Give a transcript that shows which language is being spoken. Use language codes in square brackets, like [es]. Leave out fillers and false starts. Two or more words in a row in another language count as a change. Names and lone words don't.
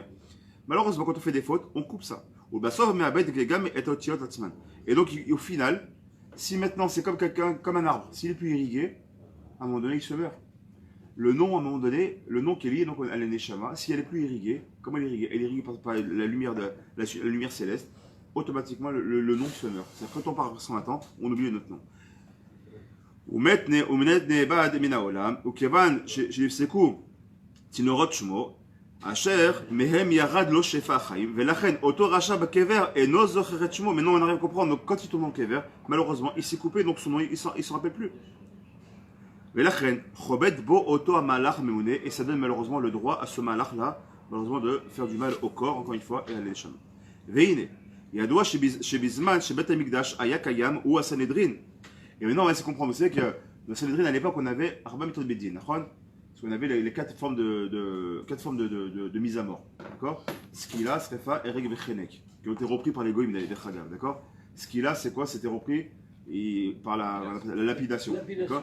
[fr] Malheureusement, quand on fait des fautes, on coupe ça. Et donc, au final, si maintenant c'est comme un arbre, s'il est plus irrigué, à un moment donné, il se meurt. Le nom, à un moment donné, le nom qui est lié donc, à l'Eneshama, si elle est plus irriguée, comment elle est irriguée? Elle est irriguée par la lumière, la lumière céleste, automatiquement le nom se meurt. C'est-à-dire quand on part sans attendre, on oublie notre nom. [he] תינורות שמו, אשר מהם ירד לו שפע החיים, ולכן אותו רשע בקבר אינו זוכר את שמו. [fr] Maintenant on arrive à comprendre, donc quand il tombe dans le kever, malheureusement il s'est coupé, donc son nom il s'en rappelle plus. [he] ולכן חובט בו אותו המהלך הממונה, [fr] et ça donne malheureusement le droit à ce malach là, malheureusement de faire du mal au corps, encore une fois, et à l'Eshama. [he] והנה, ידוע שבזמן שבית המקדש היה קיים הוא הסנהדרין. [fr] Et maintenant on va essayer de comprendre, vous savez que le Sanhedrin à l'époque on avait [he] ארבע מיתות בית דין, [fr] d'accord? Parce qu'on avait les quatre formes de mise à mort, d'accord? [he] סקילה, שריפה, הרג [fr] et Chenek, qui ont été repris par les Goïm des Chagav, d'accord? Skila, c'est quoi? C'était repris par la lapidation, d'accord?